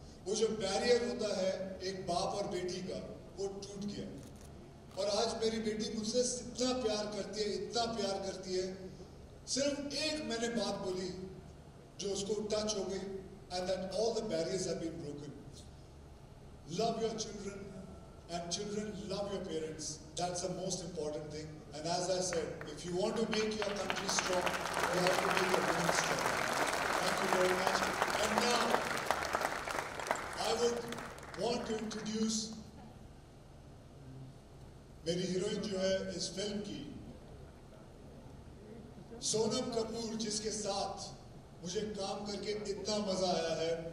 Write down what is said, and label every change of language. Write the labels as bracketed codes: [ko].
[hi] वो जो बैरियर होता है एक बाप और बेटी का, वो टूट गया. और आज मेरी बेटी मुझसे इतना प्यार करती है, इतना प्यार करती है. सिर्फ एक मैंने बात बोली जो उसको टच हो गई, [en] and that all the barriers have been broken. Love your children and children love your parents. That's the most important thing. And as I said, if you want to make your country strong, you have to make your women strong. Thank you very much. And now I would want to introduce [hi] मेरी heroine जो है इस film की, सोनम कपूर, जिसके साथ मुझे काम करके इतना मजा आया है.